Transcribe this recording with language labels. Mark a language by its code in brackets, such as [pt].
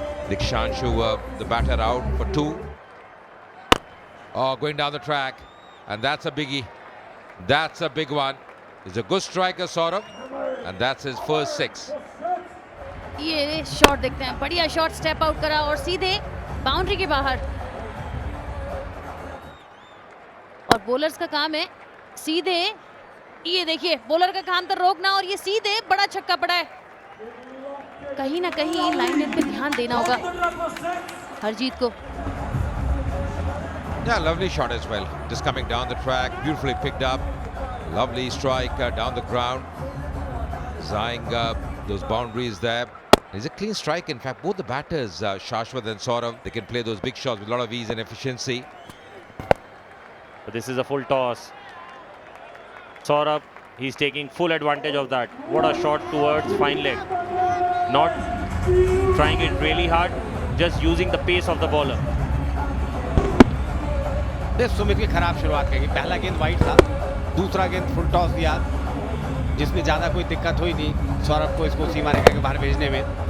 [en] Dikshanshu, the batter, out for 2. Oh, going down the track. And that's a biggie. That's a big one. He's a good striker, Saurabh. And that's his first 6. [hi] ये shot देखते हैं, बढ़िया shot, step out करा और सीधे boundary के बाहर। और बॉलर्स का काम है सीधे, ये देखिए बॉलर का काम था रोकना और ये सीधे बड़ा छक्का पड़ा है। कहीं ना कहीं लाइन पे ध्यान देना होगा हरजीत को। [en] Yeah, lovely shot as well. Just coming down the track, beautifully picked up. Lovely strike down the ground. Zaying those boundaries there. He's a clean strike. In fact, both the batters, Shashwat and Saurabh, they can play those big shots with a lot of ease and efficiency. But this is a full toss. Saurabh, he's taking full advantage of that. What a shot towards fine leg. Not trying it really hard, just using the pace of the bowler. [hi] Sumit की खराब शुरुआत करेगी। पहला गेंद wide था, दूसरा गेंद full toss दिया जिसमें ज़्यादा कोई दिक्कत हुई नहीं सौरभ को इसको सीमा रेखा के बाहर भेजने में।